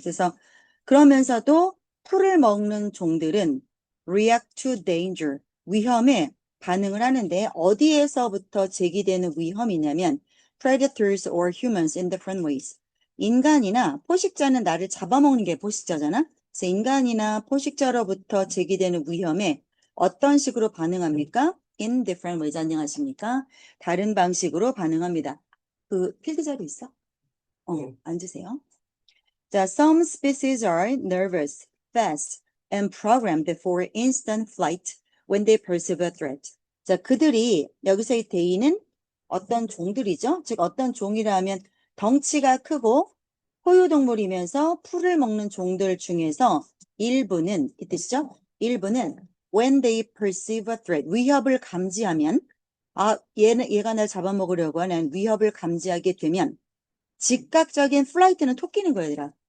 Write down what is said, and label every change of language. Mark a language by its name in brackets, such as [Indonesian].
[Korean] 그래서 그러면서도 풀을 먹는 종들은 [English] react to danger, [Korean] 위험에 반응을 하는데 어디에서부터 제기되는 위험이냐면 [English] predators or humans in different ways. [Korean] 인간이나 포식자는 나를 잡아먹는 게 포식자잖아. 그래서 인간이나 포식자로부터 제기되는 위험에 어떤 식으로 반응합니까? [English] In different ways. [Korean] 안녕하십니까? 다른 방식으로 반응합니다. 그 필드 자료 있어? 앉으세요. [English] 자, some species are nervous, fast, and programmed for instant flight when they perceive a threat. [Korean] 자, 그들이 여기서의 대의는 어떤 종들이죠? 즉 어떤 종이라면 덩치가 크고 포유동물이면서 풀을 먹는 종들 중에서 일부는 이 뜻이죠? 일부는 [English] when they perceive a threat, [Korean] 위협을 감지하면 얘가 날 잡아먹으려고 하는 위협을 감지하게 되면 즉각적인 플라이트는 토끼는 거야, 얘들아.